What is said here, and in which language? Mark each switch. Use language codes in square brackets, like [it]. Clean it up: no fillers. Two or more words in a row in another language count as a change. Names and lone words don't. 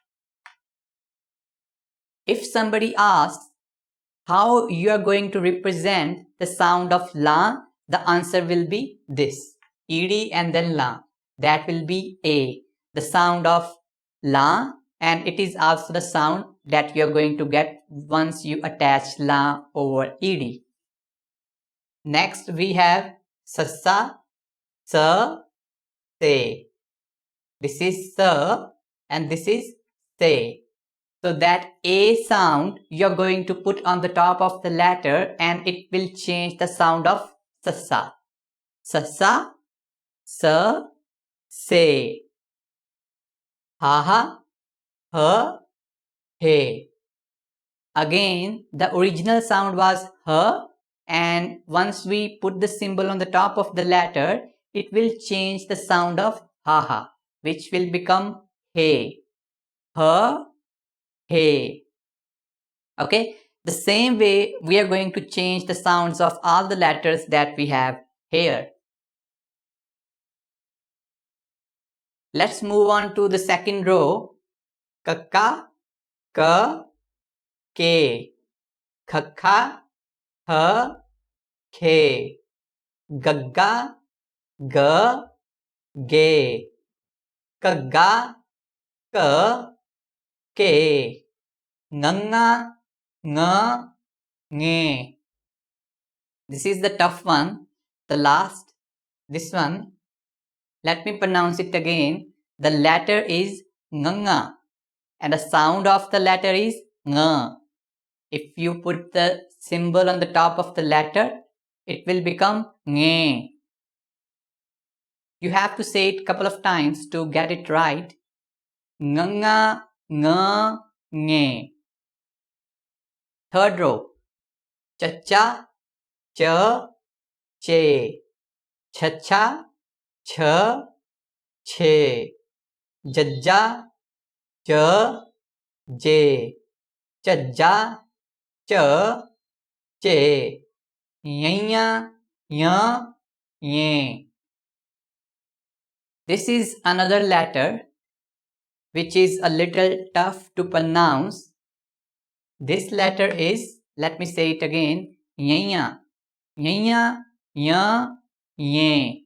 [en] If somebody asks how you are going to represent the sound of la, the answer will be this, ed and then la. That will be a, the sound of la, and it is also the sound that you are going to get once you attach la over ed. Next we have sassa, sa, se. This is sa and this is se. So that a sound you are going to put on the top of the letter and it will change the sound of sassa. Sassa, sa, se. Ha ha, ha, he. Again, the original sound was ha, and once we put the symbol on the top of the letter, it will change the sound of ha ha, which will become he. Ha, he. Okay, the same way we are going to change the sounds of all the letters that we have here. Let's move on to the second row. Kakka, ka, ke. Khakha, ha, ke. Gagga, ga, ge. Kagga, ka, ke. Nganga, nga, nge. This is the tough one, the last, this one. Let me pronounce it again. The letter is nganga and the sound of the letter is nga. If you put the symbol on the top of the letter, it will become nge. You have to say it a couple of times to get it right. Nganga, nga, nge. Third row. Chacha, cha, che. Chacha, cha, che. Jajja, ja, je. Chajja, cha, che. Yanya, ya, ye. This is another letter which is a little tough to pronounce. This letter is, let me say it again, yanya, yanya, ya, ye.